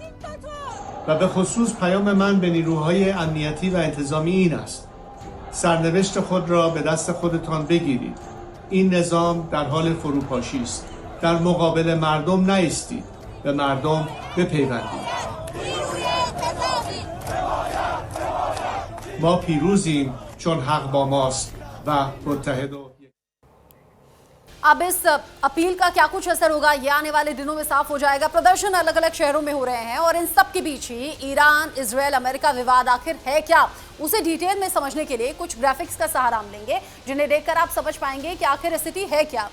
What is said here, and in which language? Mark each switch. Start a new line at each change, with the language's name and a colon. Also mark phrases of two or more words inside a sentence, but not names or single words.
Persian: و به خصوص پیام من به نیروهای امنیتی و انتظامی این است: سرنوشت خود را به دست خودتان بگیرید. این نظام در حال فروپاشی است. در مقابل مردم نایستید، به مردم بپیوندید. ما پیروزیم چون حق با ماست و متحد و
Hindi: अब इस अपील का क्या कुछ असर होगा, ये आने वाले दिनों में साफ हो जाएगा। प्रदर्शन अलग अलग शहरों में हो रहे हैं और इन सब के बीच ही ईरान इजरायल अमेरिका विवाद आखिर है क्या, उसे डिटेल में समझने के लिए कुछ ग्राफिक्स का सहारा हम लेंगे, जिन्हें देखकर आप समझ पाएंगे कि आखिर स्थिति है क्या।